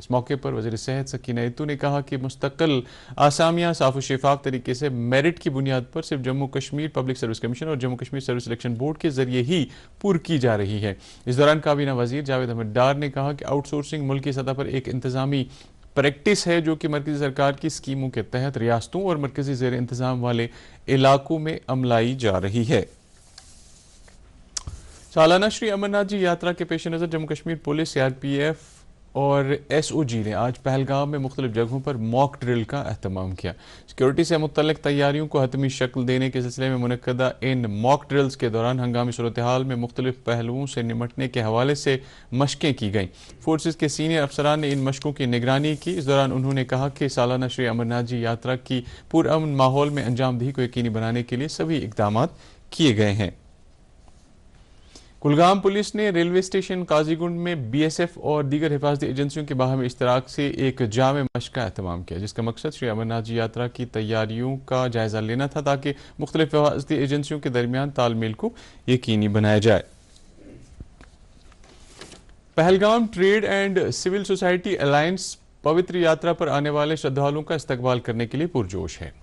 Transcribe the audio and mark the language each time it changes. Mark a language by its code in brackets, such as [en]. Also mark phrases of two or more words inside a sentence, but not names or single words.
[ur] اس موقع پر وزیر صحت سکینہ ایتو نے کہا کہ مستقل آسامیاں صاف و شفاف طریقے سے میرٹ کی بنیاد پر صرف جموں کشمیر پبلک سروس کمیشن اور جموں کشمیر سروس سلیکشن بورڈ کے ذریعے ہی پور کی جا رہی ہے۔ اس دوران کابینہ وزیر جاوید احمد ڈار نے کہا کہ آؤٹ سورسنگ ملکی سطح پر ایک انتظامی پریکٹس ہے جو کہ مرکزی سرکار کی اسکیموں کے تحت ریاستوں اور مرکزی زیر انتظام والے علاقوں میں عملائی جا رہی ہے۔ سالانہ شری امرناتھ جی یاترا کے پیش نظر جموں کشمیر پولیس، سی آر پی ایف اور ایس او جی نے آج پہلگام میں مختلف جگہوں پر موک ڈرل کا اہتمام کیا۔ سیکیورٹی سے متعلق تیاریوں کو حتمی شکل دینے کے سلسلے میں منعقدہ ان موک ڈرلز کے دوران ہنگامی صورتحال میں مختلف پہلوؤں سے نمٹنے کے حوالے سے مشقیں کی گئیں۔ فورسز کے سینئر افسران نے ان مشقوں کی نگرانی کی۔ اس دوران انہوں نے کہا کہ سالانہ شری امرناتھ جی یاترا کی پرامن ماحول میں انجام دہی کو یقینی بنانے کے لیے سبھی اقدامات کیے گئے ہیں۔ کلگام پولیس نے ریلوے اسٹیشن قاضی گنڈ میں بی ایس ایف اور دیگر حفاظتی ایجنسیوں کے باہمی اشتراک سے ایک جامع مشق کا اہتمام کیا جس کا مقصد شری امرناتھ جی یاترا کی تیاریوں کا جائزہ لینا تھا تاکہ مختلف حفاظتی ایجنسیوں کے درمیان تال میل کو یقینی بنایا جائے۔ پہلگام ٹریڈ اینڈ سول سوسائٹی الائنس پوتر یاترا پر آنے والے شردھالوں کا استقبال کرنے کے لیے پرجوش ہے۔